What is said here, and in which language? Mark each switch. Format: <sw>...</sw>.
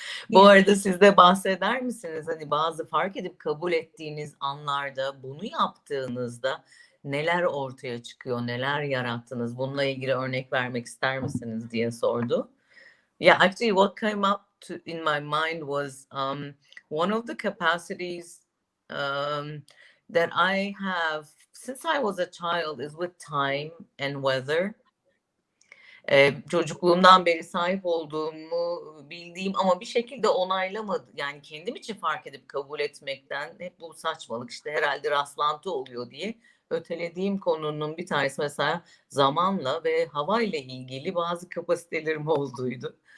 <tr>Bu arada siz de bahseder misiniz? Hani bazı fark edip kabul ettiğiniz anlarda, bunu yaptığınızda neler ortaya çıkıyor, neler yarattınız? Bununla ilgili örnek vermek ister misiniz diye sordu.</tr> <en>Yeah, actually what came up in my mind was one of the capacities that I have since I was a child is with time and weather.</en> <tr>Çocukluğumdan beri sahip olduğumu bildiğim ama bir şekilde onaylamadım. Yani kendim için fark edip kabul etmekten hep bu saçmalık işte herhalde rastlantı oluyor diye ötelediğim konunun bir tanesi mesela zamanla ve havayla ilgili bazı kapasitelerim olduğuydu.</tr>